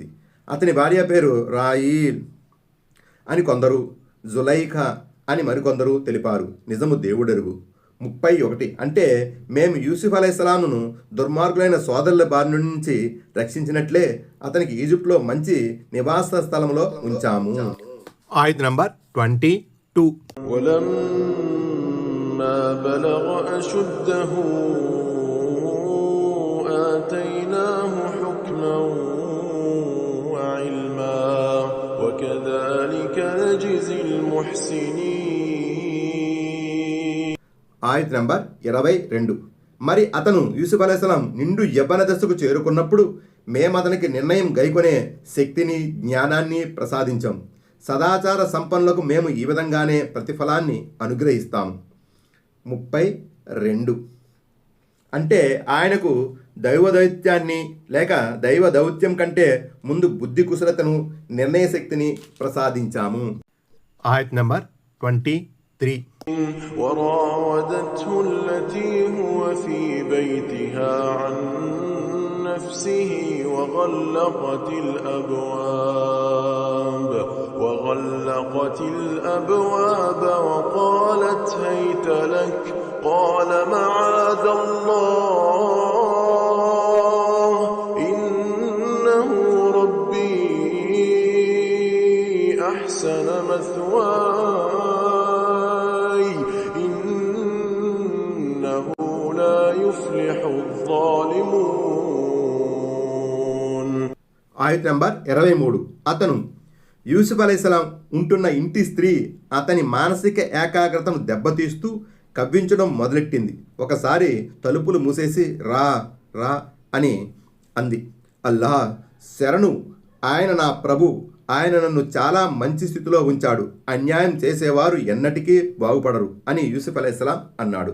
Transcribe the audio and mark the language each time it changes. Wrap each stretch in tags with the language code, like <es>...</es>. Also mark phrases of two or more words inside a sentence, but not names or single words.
<te>అతని భార్య పేరు రాయీల్ అని కొందరు, జులైఖా అని మరికొందరు తెలిపారు. నిజము దేవుడెరుగు. 31. అంటే మేము యూసుఫ్ అలైహిస్సలాంను దుర్మార్గులైన సోదరుల బారి నుంచి రక్షించినట్లే అతనికి ఈజిప్ట్లో మంచి నివాస స్థలంలో ఉంచాము. ఆయత నంబర్ 22.</te> <ar>ولما بلغ أشده آتيناه حكما وعلما وكذلك نجزي المحسنين.</ar> <te>ఆయత నంబర్ 22. మరి అతను యూసుఫ్ అలైహిస్సలాం నిండు యవ్వన దశకు చేరుకున్నప్పుడు మేమతనికి నిర్ణయం గైకొనే శక్తిని, జ్ఞానాన్ని ప్రసాదించాం. సదాచార సంపన్నులకు మేము ఈ విధంగానే ప్రతిఫలాన్ని అనుగ్రహిస్తాం. 32. అంటే ఆయనకు దైవదౌత్యాన్ని లేక దైవ దౌత్యం కంటే ముందు బుద్ధి కుశలతను, నిర్ణయ శక్తిని ప్రసాదించాము. ఆయత నంబర్ 23.</te> <ar>وراودته التي هو في بيتها عن نفسه وغلقت الأبواب وقالت هيت لك قال معاذ الله إنه ربي أحسن مثواي إنه لا يفلح الظالمون.</ar> <te>ఆయత నంబర్ 23. అతను యూసుఫ్ అలైహిస్సలాం ఉంటున్న ఇంటి స్త్రీ అతని మానసిక ఏకాగ్రతను దెబ్బతీస్తూ కవ్వించడం మొదలెట్టింది. ఒకసారి తలుపులు మూసేసి రా రా అని అంది. అల్లాహ్ శరణు, ఆయన నా ప్రభు, ఆయన నన్ను చాలా మంచి స్థితిలో ఉంచాడు, అన్యాయం చేసేవారు ఎన్నటికీ బాగుపడరు అని యూసుఫ్ అలైహిస్సలాం అన్నాడు.</te>